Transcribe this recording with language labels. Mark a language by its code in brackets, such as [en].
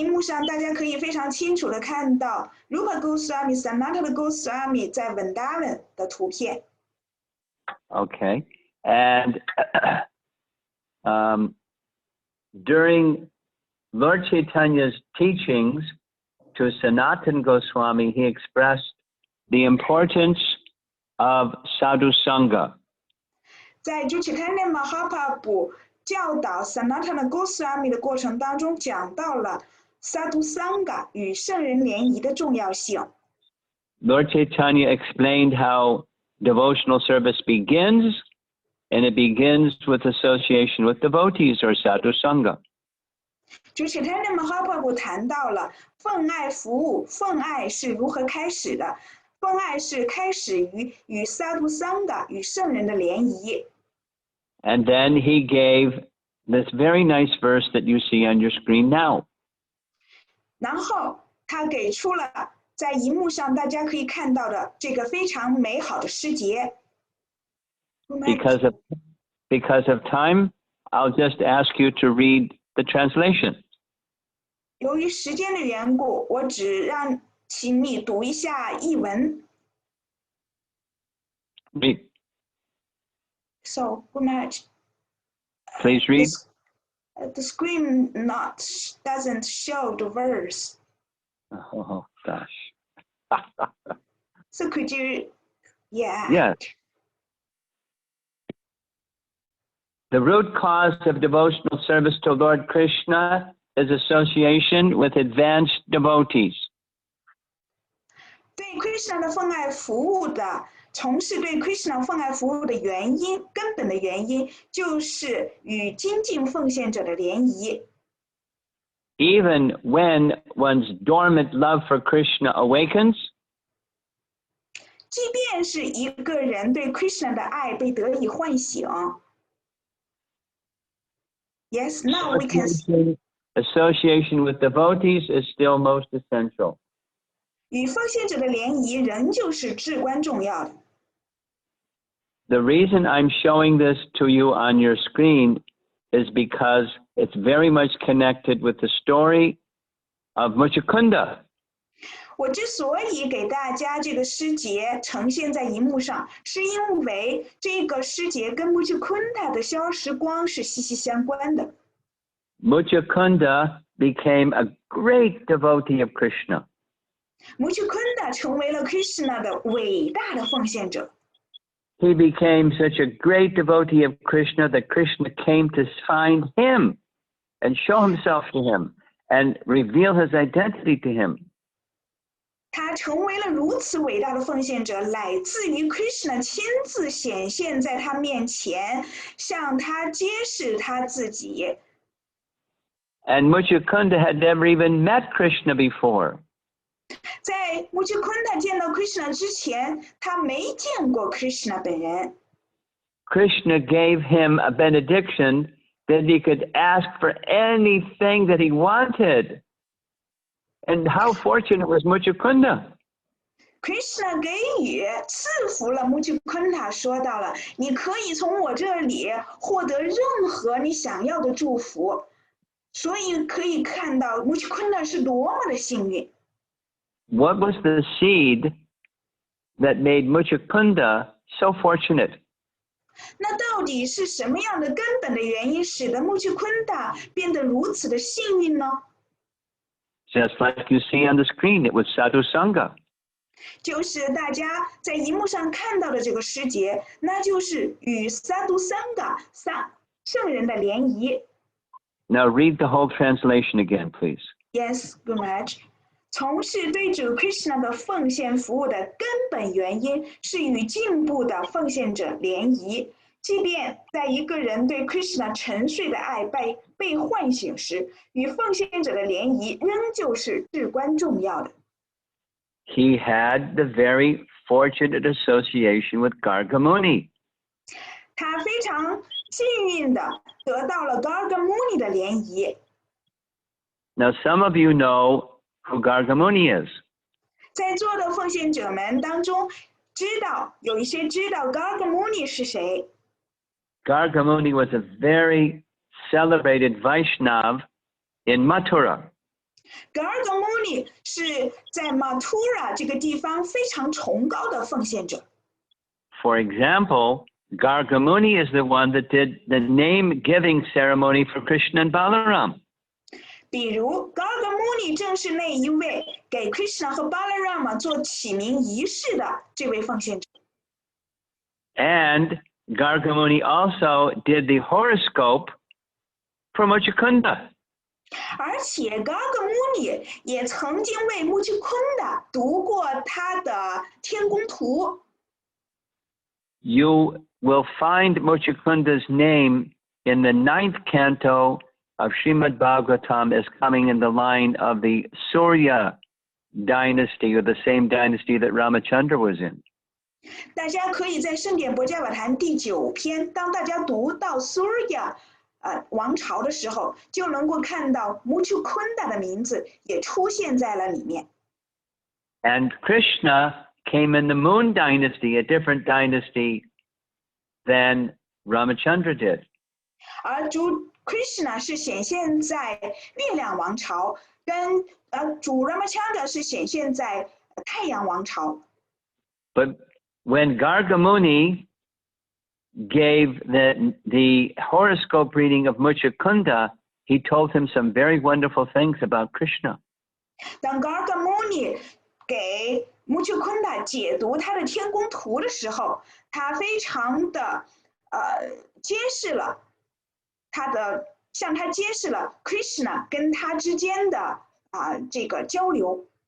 [zh] 荧幕上大家可以非常清楚的看到 Rupa Goswami Sanatana Goswami 在 Vrindavan 的图片。 [en] Okay, and during Lord Chaitanya's teachings to Sanatana Goswami, he expressed the importance of sadhu sangha. [zh] 在 Chaitanya Mahaprabhu 教导 Sanatana Goswami 的过程当中，讲到了 Sadhu Sangha 与圣人联谊的重要性。 [en] Lord Chaitanya explained how devotional service begins, and it begins with association with devotees or sadhu sangha. [zh] 就 Chaitanya Mahaprabhu 谈到了奉爱服务，奉爱是如何开始的？奉爱是开始于与 Sadhu Sangha 与圣人的联谊。 [en] And then he gave this very nice verse that you see on your screen now. [zh] 然后他给出了在荧幕上大家可以看到的这个非常美好的诗节。 [en] Because of time, I'll just ask you to read the translation. [zh] 由于时间的缘故，我只让请你读一下译文。 [en] Read. So, Gumaraj, Please read. The screen doesn't show the verse. Oh, gosh. So could you, yeah. Yes. The root cause of devotional service to Lord Krishna is association with advanced devotees. [zh] 对 Krishna 的奉爱服务的，从事对 Krishna 奉爱服务的原因，根本的原因就是与精进奉献者的联谊。 [en] Even when one's dormant love for Krishna awakens, [zh] 即便是一个人对 Krishna 的爱被得以唤醒。 [en] Yes, now we can. Association with devotees is still most essential. [zh] 与奉献者的联谊仍旧是至关重要的。 [en] The reason I'm showing this to you on your screen is because it's very much connected with the story of Mucukunda. [zh] 我之所以给大家这个诗节呈现在荧幕上，是因为这个诗节跟 Mucukunda 的消时光是息息相关的。 [en] Mucukunda became a great devotee of Krishna. [zh] Mucukunda 成为了 Krishna 的伟大的奉献者。 [en] He became such a great devotee of Krishna that Krishna came to find him and show himself to him and reveal his identity to him. [zh] 他成为了如此伟大的奉献者，乃至于 Krishna 亲自显现在他面前，向他揭示他自己。 [en] And Mucukunda had never even met Krishna before. [zh] 在 Mucukunda 见到 Krishna 之前，他没见过 Krishna 本人。 [en] Krishna gave him a benediction that he could ask for anything that he wanted. And how fortunate was Mucukunda? [zh] Krishna 给予赐福了 Mucukunda， 说到了，你可以从我这里获得任何你想要的祝福。所以可以看到 Mucukunda 是多么的幸运。 [en] What was the seed that made Mucukunda so fortunate? [zh] 那到底是什么样的根本的原因，使得 Mucukunda 变得如此的幸运呢？ [en] Just like you see on the screen, it was sadhu sangha. [zh] 就是大家在荧幕上看到的这个诗节，那就是与 Sadhu Sangha 圣人的联谊。 [en] Now read the whole translation again, please. Yes, Gumaraj. [zh] 从事对主 Krishna 的奉献服务的根本原因是与进步的奉献者联谊。即便在一个人对 Krishna 沉睡的爱被唤醒时，与奉献者的联谊仍旧是至关重要的。 [en] He had the very fortunate association with Gargamuni. [zh] 他非常幸运的得到了 Gargamuni 的联谊。 [en] Now, some of you know who Gargamuni is. [zh] 在座的奉献者们当中，有一些知道 Gargamuni 是谁。 [en] Gargamuni was a very celebrated Vaishnav in Mathura. [zh] Gargamuni 是在 Mathura 这个地方非常崇高的奉献者。 [en] For example, Gargamuni is the one that did the name-giving ceremony for Krishna and Balaram. [zh] 比如 Gargamuni 正是那一位给 Krishna 和 Balarama 做起名仪式的这位奉献者。 [en] And Gargamuni also did the horoscope for Mucukunda. [zh] 而且 Gargamuni 也曾经为 Mucukunda 读过他的天宫图。 [en] You will find Mucukunda's name in the 9th canto of Srimad Bhagavatam as coming in the line of the Surya dynasty, or the same dynasty that Ramachandra was in. [zh] 大家可以在圣典博伽瓦坛第9篇，当大家读到 Surya 王朝的时候，就能够看到 Mucukunda 的名字也出现在了里面。 [en] And Krishna came in the Moon dynasty, a different dynasty than Ramachandra did. [zh] 而主 Krishna 是显现在月亮王朝，跟主 Ramachandra 是显现在太阳王朝。 [en] But when Gargamuni gave the horoscope reading of Mucukunda, he told him some very wonderful things about Krishna. [zh] 当 Gargamuni 给 Mucukunda 解读他的天宫图的时候，他非常的揭示了向他揭示了 Krishna 跟他之间的这个交流。